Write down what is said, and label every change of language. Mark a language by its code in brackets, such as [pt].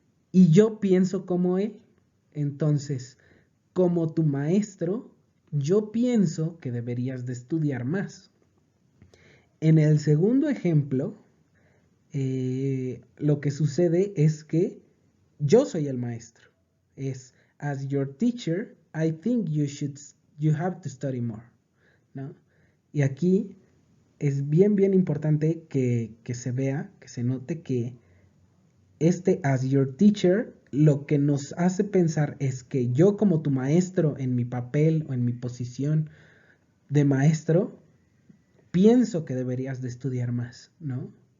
[es] Y yo pienso como él. Entonces, como tu maestro, yo pienso que deberías de estudiar más. En el segundo ejemplo, lo que sucede es que yo soy el maestro. [en] Es, as your teacher, I think you have to study more, ¿no? [es] Y aquí es bien importante que se vea, que se note que [en] as your teacher [es] lo que nos hace pensar es que yo como tu maestro en mi papel o en mi posición de maestro, pienso que deberías de estudiar más, ¿no?